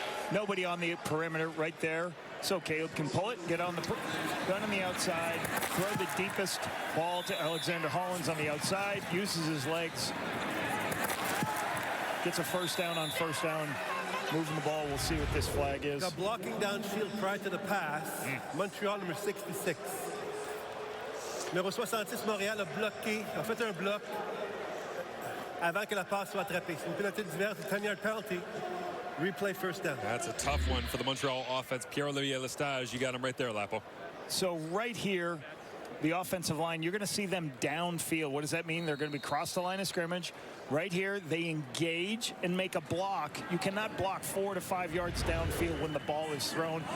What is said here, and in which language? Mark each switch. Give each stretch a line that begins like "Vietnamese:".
English: Nobody on the perimeter right there, so Caleb can pull it, get on the gun on the outside, throw the deepest ball to Alexander Hollins on the outside, uses his legs, gets a first down on first down, moving the ball. We'll see what this flag is. Got blocking downfield prior to the pass. Montreal, number 66.
French: Numéro 66, Montréal a bloqué, a fait un bloc avant que la passe soit attrapée. C'est une pénalité diverse,
English: a 10-yard penalty. Replay first down. That's a tough one for the Montreal offense. Pierre-Olivier Lestage, you got him right there, Lapo. So right here, the offensive line, you're going to see them downfield. What does that mean? They're going to be across the line of scrimmage. Right here, they engage and make a block. You cannot block 4 to 5 yards downfield when the ball is thrown.